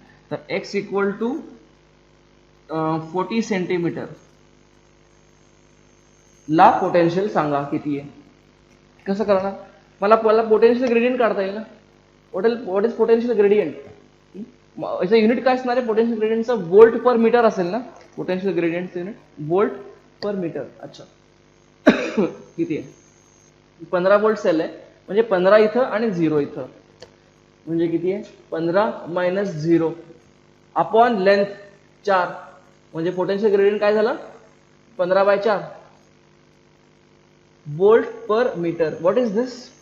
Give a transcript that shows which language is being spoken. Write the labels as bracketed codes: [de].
[mr] तर x equal to 40 centimetre ला potential सांगा किती आहे. कसं करणार, मला पोटेन्शियल ग्रेडियंट काढता येईल ना. [en] what is potential gradient, [mr] याचं युनिट काय असणार आहे पोटेन्शियल ग्रेडियंटचं? वोल्ट पर मीटर असेल ना पोटेन्शियल ग्रेडियंटचं युनिट? वोल्ट पर मीटर. अच्छा किती आहे? 15 वोल्ट सेल आहे म्हणजे 15 इथं आणि 0 इथं म्हणजे किती आहे? 15 मायनस 0 अपॉन लेंथ 4 म्हणजे पोटेन्शियल ग्रेडियंट काय झालं? 15/4 volt per metre. [en] What is this?